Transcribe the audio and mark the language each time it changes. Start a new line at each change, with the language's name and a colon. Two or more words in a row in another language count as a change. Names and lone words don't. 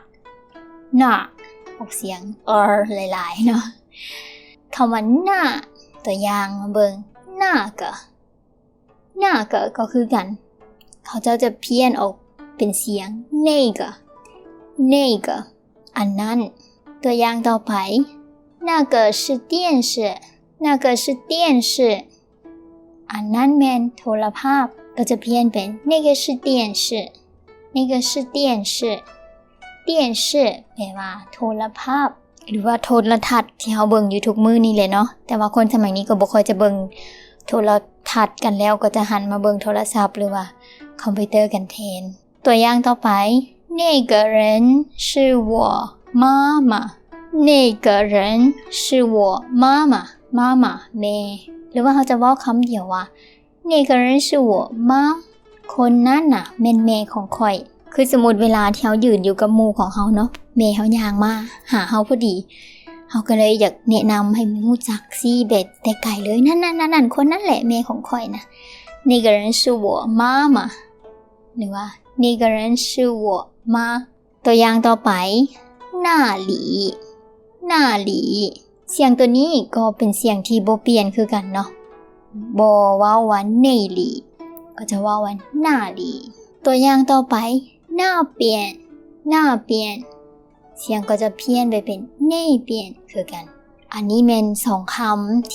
Northeastern Thai: น้าออกเสียงหลายๆเนาะคำว่าหน้าตัวอย่างมาเบิ่งน่าก็คือกันเขาจะเพี้ยนออกเป็นเสียง 那个อันนั้นตัวอย่างต่อไป
Chinese: 那个是电视
Northeastern Thai: อันนั้นแม่นโทรภาพก็จะเพี้ยนเป็น
Chinese: 那个是电视
Northeastern Thai: แปลว่า โทรภาพหรือว่าโทรทัศน์ที่เฮาเบิ่งอยู่ทุกมื้อนี่แหละเนาะแต่ว่าคนสมัยนี้ก็บ่ค่อยจะเบิ่งโทรทัศน์กันแล้วก็จะหันมาเบิ่งโทร ศัพท์หรือว่าคอมพิวเตอร์กันแทนตัวอย่างต่อไป
Chinese: 那个人是我妈妈那个人是我妈
Northeastern Thai: 妈แม่หรือว่าเขาจะเว้าคำเดียวว่า
Chinese: 那个人是我妈
Northeastern Thai: คนนั้นน่ะแม่นแม่ของข่อยคือสมมุติเวลาที่เฮายืนอยู่กับหมู่ของเฮาเนาะแม่เฮาย่างมาหาเฮาพอดีเฮาก็เลยอยากแนะนำให้รู้จักซี่เบ็ดแต่ไกลเลยนั่นคนนั้นแหละแม่ของข่อยนะ
Chinese: 那个人是我妈妈
Northeastern Thai: หรือว่า
Chinese: 那个人是我妈
Northeastern Thai: ตัวอย่างต่อไป那里เสียงตัวนี้ก็เป็นเสียงที่บ่เปลี่ยนคือกันเนาะบ่เว้าว่า那里ก็จะเว้าว่า那里ตัวอย่างต่อไป那边เสียงก็จะเพี้ยนไปเป็น那边คือกันอันนี้เป็น2คำ